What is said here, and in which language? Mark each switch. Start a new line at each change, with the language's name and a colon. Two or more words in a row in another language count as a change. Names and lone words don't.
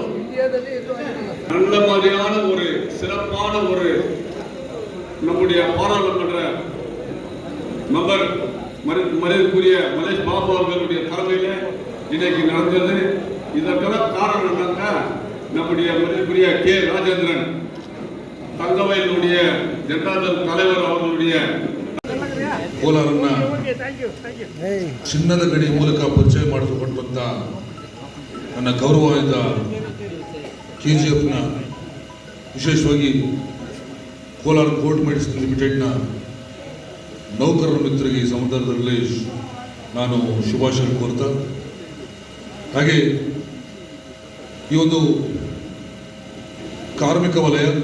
Tamil: நல்ல மாதிரியான ஒரு சிறப்பான ஒரு நம்முடைய பாராளுமன்ற மெம்பர் மரியாதைக்குரிய மல்லேஷ் பாபு அவர்களுடைய தலைமையில இன்னைக்கு நடந்தது. இதற்கெல்லாம் காரணம் என்னன்னா நம்முடைய மரியாதைக்குரிய ராஜேந்திரன் தங்கவயலுடைய ஜனதாதள் தலைவர் ಅವರುடைய
Kannada: ಕೋಲಾರನ್ನ ಚಿನ್ನದ ಗಣಿ ಮೂಲಕ ಪರಿಚಯ ಮಾಡಿಕೊಂಡಂತ ನನ್ನ ಗೌರವವಾದ KGFನ ವಿಶೇಷವಾಗಿ ಕೋಲಾರ ಗೋಲ್ಡ್ ಮೆಡಿಸಿನ್ ಲಿಮಿಟೆಡ್ನ ನೌಕರರ ಮಿತ್ರರಿಗೆ ಈ ಸಂದರ್ಭದಲ್ಲಿ ನಾನು ಶುಭಾಶಯ ಕೋರ್ತಾ, ಹಾಗೆ ಈ ಒಂದು ಕಾರ್ಮಿಕ ವಲಯ